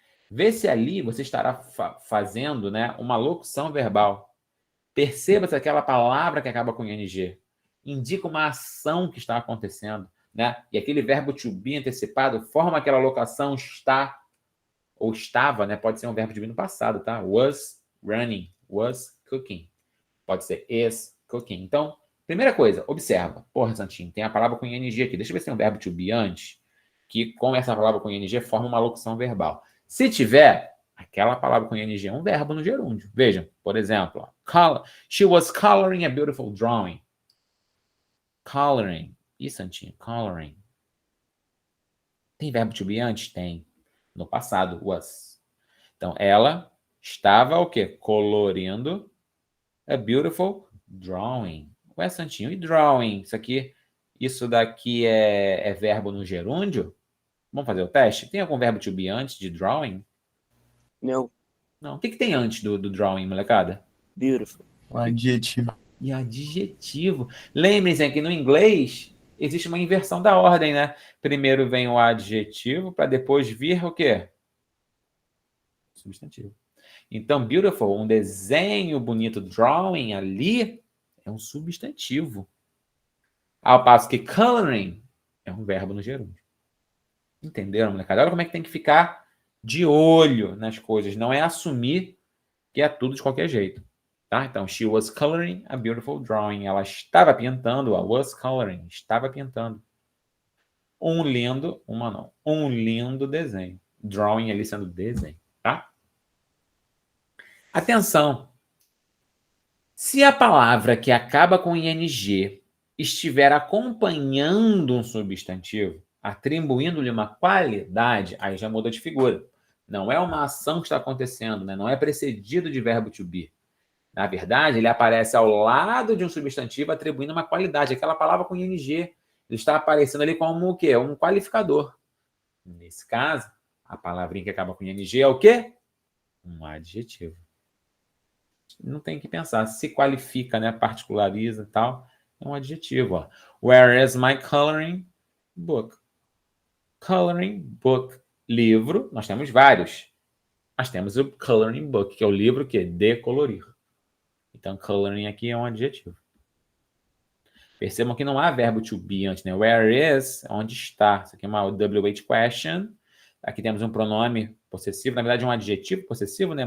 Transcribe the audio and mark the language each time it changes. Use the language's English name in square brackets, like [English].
[Portuguese] Vê se ali você estará fazendo, né, uma locução verbal. Perceba se aquela palavra que acaba com ing indica uma ação que está acontecendo, né? E aquele verbo to be antecipado forma aquela locação está ou estava, né? Pode ser um verbo to be no passado, tá? [English] Was running, was cooking. [Portuguese] Pode ser [English] is cooking. [Portuguese] Então, primeira coisa, observa. Porra, Santinho, tem a palavra com ing aqui. Deixa eu ver se tem um verbo to be antes, que com essa palavra com ing forma uma locução verbal. Se tiver, aquela palavra com ing é um verbo no gerúndio. Vejam, por exemplo, [English] she was coloring a beautiful drawing. [Portuguese] coloring. Ih, Santinho, coloring. Tem verbo to be antes? Tem. No passado, was. Então, ela estava o quê? Colorindo [English] a beautiful drawing. [Portuguese] Ué, Santinho, e drawing? Isso daqui é verbo no gerúndio? Vamos fazer o teste? Tem algum verbo to be antes de drawing? Não. Não. O que tem antes do drawing, molecada? [English] Beautiful. [Portuguese] Um adjetivo. E adjetivo. Lembrem-se que no inglês existe uma inversão da ordem, né? Primeiro vem o adjetivo para depois vir o quê? Substantivo. Então, beautiful, um desenho bonito, drawing ali, é um substantivo. Ao passo que coloring é um verbo no gerúndio. Entenderam, molecada? Olha como é que tem que ficar de olho nas coisas. Não é assumir que é tudo de qualquer jeito. Tá? [English] Então, she was coloring a beautiful drawing. [Portuguese] Ela estava pintando, [English] was coloring, [Portuguese] estava pintando. Um lindo desenho. Drawing ali sendo desenho, tá? Atenção! Se a palavra que acaba com ing estiver acompanhando um substantivo, atribuindo-lhe uma qualidade, aí já muda de figura. Não é uma ação que está acontecendo, né? Não é precedido de verbo to be. Na verdade, ele aparece ao lado de um substantivo atribuindo uma qualidade. Aquela palavra com ing, ele está aparecendo ali como o quê? Um qualificador. Nesse caso, a palavrinha que acaba com ing é o quê? Um adjetivo. Não tem que pensar. Se qualifica, né? Particulariza e tal. É um adjetivo. Ó. [English] Where is my coloring book? [Portuguese] Coloring book. Livro, nós temos vários. Nós temos o coloring book, que é o livro que é de colorir. Então, coloring aqui é um adjetivo. Percebam que não há verbo to be antes, né? [English] Where is, [Portuguese] onde está. Isso aqui é uma WH question. Aqui temos um pronome possessivo, na verdade, um adjetivo possessivo, né?